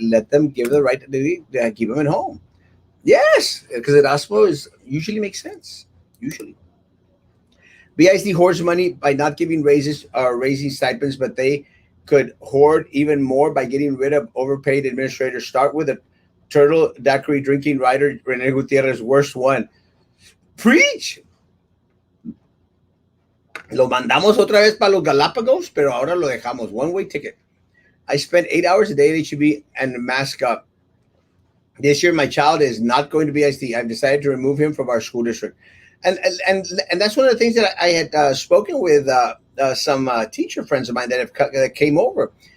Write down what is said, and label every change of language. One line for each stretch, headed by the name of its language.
English: Let them give the right to keep them at home. Yes, because Erasmo usually makes sense. Usually. BISD hoards money by not giving raises or raising stipends, but they could hoard even more by getting rid of overpaid administrators. Start with a turtle daiquiri drinking writer, Rene Gutierrez, worst one. Preach.
Spanish: Lo mandamos otra vez para los Galapagos, pero ahora lo dejamos.
English: One-way ticket. I spend 8 hours a day at HEB and mask up. This year, my child is not going to BISD. I've decided to remove him from our school district. And that's one of the things that I had spoken with some teacher friends of mine that came over.